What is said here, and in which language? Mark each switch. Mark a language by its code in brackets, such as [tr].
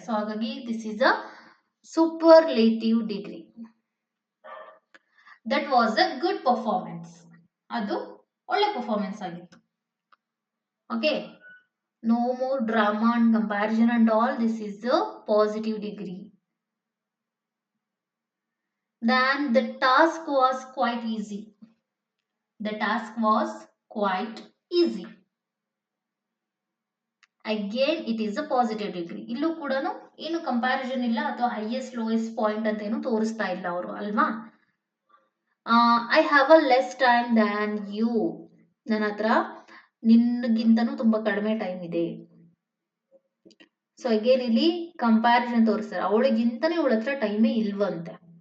[en] So ಹಾಗಾಗಿ this is a superlative degree. That was a good performance. [kn] ಅದು ಒಳ್ಳೆ performance ಆಗಿತ್ತು. [en] Okay, no more drama and comparison and all. This is a positive degree. Then the task was quite easy. The task was quite easy. Again it is a positive degree. [kn] ಇಲ್ಲೂ ಕೂಡ ಏನು comparison ಇಲ್ಲ ಅಥವಾ highest lowest point ಅಂತ ಏನು ತೋರಿಸ್ತಾ ಇಲ್ಲ ಅವರು ಅಲ್ವಾ. [en] I have a less time than you. [kn] ನನ್ನ ಹತ್ರ ನಿನ್ಗಿಂತನೂ ತುಂಬಾ ಕಡಿಮೆ ಟೈಮ್ ಇದೆ. ಸೊ ಅಗೇನ್ ಇಲ್ಲಿ ಕಂಪ್ಯಾರಿಸನ್ ತೋರಿಸ್ತಾರೆ. ಅವಳಿಗಿಂತನೇ ಇವಳ ಹತ್ರ ಟೈಮೇ ಇಲ್ವಂತೆ.